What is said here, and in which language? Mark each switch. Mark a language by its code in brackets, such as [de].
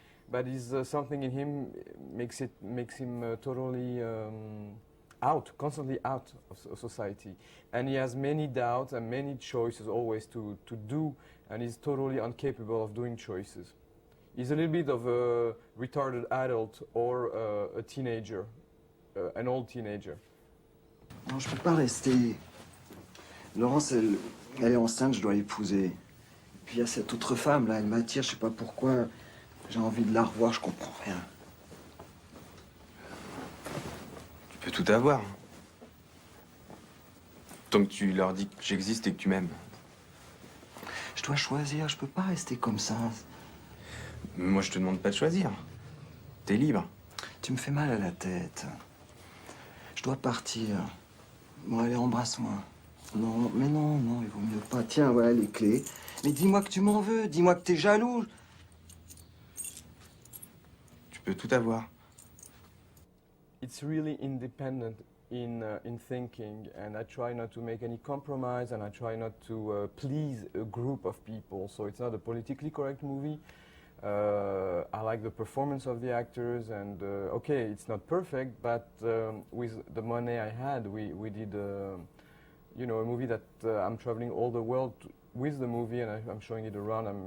[en] But something in him makes him totally constantly out of society. And he has many doubts and many choices always to do, and he's totally incapable of doing choices. He's a little bit of a retarded adult or a teenager, an old teenager. [fr] Non, je peux pas rester. Laurence, elle est enceinte, je dois l'épouser. Puis il y a cette autre femme, là, elle m'attire, je sais pas pourquoi. J'ai envie de la revoir, je comprends rien. Tu peux tout avoir. Tant que tu leur dis que j'existe et que tu m'aimes. Je dois choisir, je peux pas rester comme ça. Moi, je te demande pas de choisir. T'es libre. Tu me fais mal à la tête. Je dois partir. Bon, allez, embrasse-moi. Non, mais non, il vaut mieux pas. Tiens, voilà les clés. Mais dis-moi que tu m'en veux, dis-moi que t'es jaloux. Tu peux tout avoir. [en] It's really independent in thinking, and I try not to make any compromise, and I try not to please a group of people. So it's not a politically correct movie. I like the performance of the actors, and okay, it's not perfect, but with the money I had, we did a movie that I'm traveling all the world with the movie, and I'm showing it around.